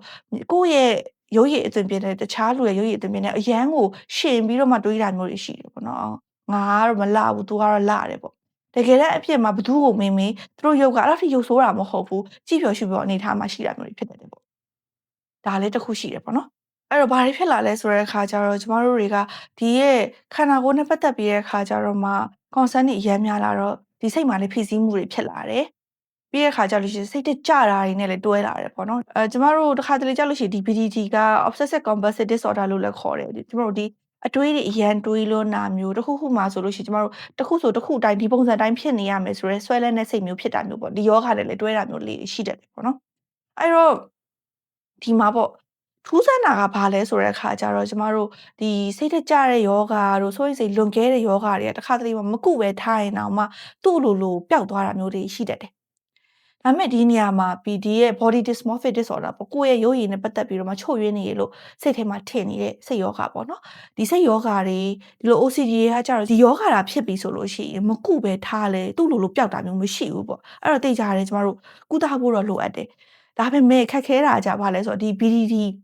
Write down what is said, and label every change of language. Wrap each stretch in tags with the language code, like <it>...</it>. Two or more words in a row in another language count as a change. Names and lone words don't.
<my>ကိုယ့်ရဲ့ရုပ်ရည်အသွင်ပြင်နဲ့တခြားလူရဲ့ရုပ်ရည်အသွင်ပြင်နဲ့အရန်ကိုရှင်ပြီးတော့မှတွေးတာမျိုးတွေရှိတယ်ပေါ့နော်ငါကတော့မလှဘူးသူကတော့လှတယ်ပေါ့တကယ်တမ်းအဖြစ်မှာဘသူ့ကိုမင်းသူတို့ရုပ်ကအဲ့လောက်ထိရုပ်ဆိုးတာမဟုတ်ဘူးကြည့်ပျော်ရှုပျော်အနေထားမှာရှိတာမျိုးတွေဖြစ်တယ်ပေါ့ဒါလည်းတစ်ခုရှိတယ်ပေါ့နော်အဲ့တော့ဘာတွေဖြစ်လာလဲဆိုတဲ့အခါ ကျတော့ကျမတို့တွေကဒီရဲ့ခန္ဓာကိုယ်နဲ့ပတ်သက်ပြီးတဲ့အခါကျတော့မှ concern တွေအများများလာတော့ဒီစိတ်မှာလည်းဖိစီးမှုတွေဖြစ်လာတယ်ပြီးတဲ့အခါကျလို့ရှိရင်စိတ်တက်ကြတာတွေနဲ့လည်းတွဲလာတယ်ပေါ့နော်ကျမတို့တစ်ခါတလေကြာလို့ရှိရင်ဒီ BDD က</my> <en>obsessive compulsive</en> <my>disorder လို့လည်းခေါ်တယ်ကျမတို့ဒီအတွေးတွေအရန်တွေးလွန်းတာမျိုးတစ်ခုခုမှဆိုလို့ရှိရင်ကျမတို့တစ်ခုဆိုတစ်ခုအတိုင်းဒီပုံစံတိုင်းဖြစ်နေရမယ်ဆိုရဲဆွဲလန်းတဲ့စိတ်မျိုးဖြစ်တာမျိုးပေါ့ဒီ ယောဂနဲ့လည်းတွဲတာမျိုးလေးရှိတတ်တယ်ပေါ့နော်အဲ့တော့ဒီမှာပေါ့ထူးဆန်းတာကဘာလဲဆိုတဲ့အခါကျတော့ကျမတို့ဒီစိတ်တက်ကြတဲ့ ယောဂတို့စိုးရိမ်စိတ်လွန်ကဲတဲ့ယောဂတွေကတစ်ခါတလေမကုပဲထားရင်တောင်မှသူ့လိုပျောက်သွားတာမျိုးတွေရှိတတ်တယ်ဒါပေမဲ့ဒီနေရာမှာ PD ရဲ့</my> <en>body dysmorphic disorder</en> <my>ပေါ့ကိုယ့်ရဲ့ရုပ်ရည်နဲ့ပတ်သက်ပြီးတော့မှချို့ယွင်းနေရလို့စိတ်ထဲမှာထင်နေတဲ့စိတ်ယောဂပေါ့နော်ဒီစိတ်ယောဂတွေဒီလို OCD တွေကကြတော့ဒီယောဂတာဖြစ်ပြီဆိုလို့ရှိရင်မကုပဲထားလဲသူ့လိုပျောက်တာမျိုးမရှိဘူးပေါ့အဲ့တော့သိကြရတယ်ကျမတို့ကုသဖို့တော့လိုအပ်တယ်ဒါပေမဲ့ခက်ခဲတာကြပါလဲဆိုတော့ဒီ BDD</my>